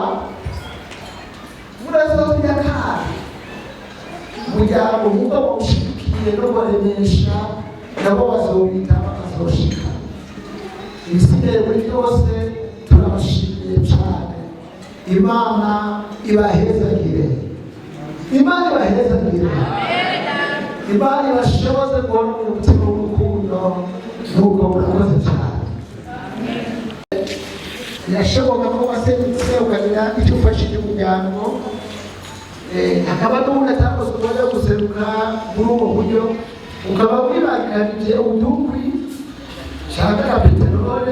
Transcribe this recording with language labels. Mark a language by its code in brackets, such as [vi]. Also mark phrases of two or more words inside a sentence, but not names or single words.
[rn] Murazobya kandi umuryango nk'uko bawushigikiye no baremesha, nabo bazobita bakazoshika. Ibisigaye muri byose turabashimiye cyane. Imana ibahezagire, Imana ibahezagire, Imana ibashoboze kubona umutima w'urukundo. Nuko murakoze cyane. Birashoboka ko waserutse ukagira icyo ufashije umuryango, hakaba n'ubundi atakoze umwanya wo guseruka muri ubu buryo, ukaba wibangikanije udukwi cyangwa na peteroli.